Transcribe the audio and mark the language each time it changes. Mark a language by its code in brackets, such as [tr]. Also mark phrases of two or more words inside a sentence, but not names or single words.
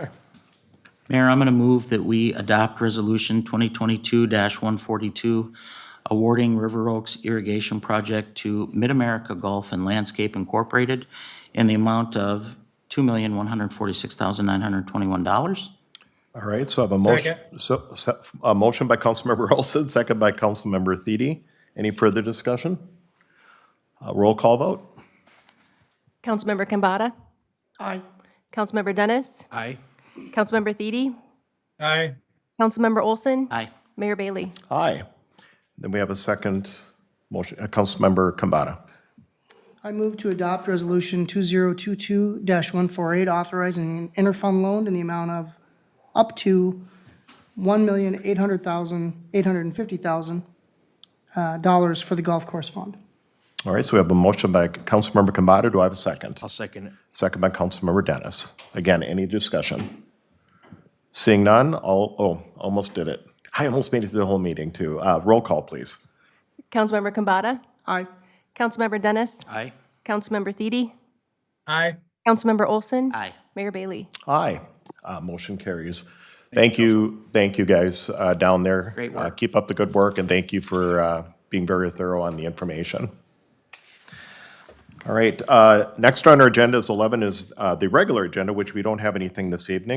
[en] Mayor, I'm going to move that we adopt Resolution 2022-142, awarding River Oaks Irrigation Project to Mid-America Golf and Landscape Incorporated in the amount of $2,146,921. All right, so I have a motion. A motion by Councilmember Olson, second by Councilmember Thiede. Any further discussion? Roll call vote. Councilmember Kambata? Aye. Councilmember Dennis? Aye. Councilmember Thiede? Aye. Councilmember Olson? Aye. Mayor Bailey? Aye. Then we have a second motion, Councilmember Kambata. I move to adopt Resolution 2022-148, authorizing an interfund loan in the amount of up to $1,850,000 for the golf course fund. All right, so we have a motion by Councilmember Kambata. Do I have a second? I'll second it. Second by Councilmember Dennis. Again, any discussion? Seeing none, almost did it. I almost made it through the whole meeting, too. Roll call, please. Councilmember Kambata? Aye. Councilmember Dennis? Aye. Councilmember Thiede? Aye. Councilmember Olson? Aye. Mayor Bailey? Aye. Motion carries. Thank you, guys down there. Great work. Keep up the good work, and thank you for being very thorough on the information. All right, next on our agenda is 11 is the regular agenda, which we don't have anything this evening.